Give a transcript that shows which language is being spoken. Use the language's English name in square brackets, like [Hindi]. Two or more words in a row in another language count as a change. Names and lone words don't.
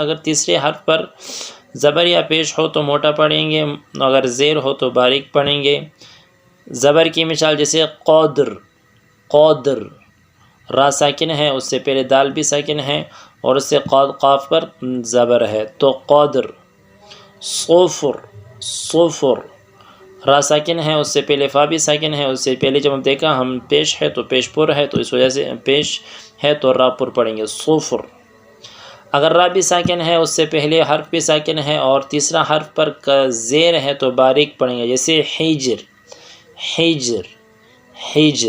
[Urdu] اگر تیسرے حرف پر زبر یا پیش ہو تو موٹا پڑھیں گے، اگر زیر ہو تو باریک پڑھیں گے. زبر کی مثال جیسے قادر، قادر، را ساکن ہے اس سے پہلے دال بھی ساکن ہے اور اس سے قاف پر زبر ہے تو قادر. صفر، صفر، را ساکن ہے اس سے پہلے فا بھی ساکن ہے، اس سے پہلے جب ہم دیکھا ہم پیش ہے تو پیش پر ہے تو اس وجہ سے پیش ہے تو را پر پڑھیں گے صفر. اگر را بھی ساکن ہے اس سے پہلے حرف بھی ساکن ہے اور تیسرا حرف پر زیر ہے تو باریک پڑھیں گے جیسے حجر، حجر، حجر.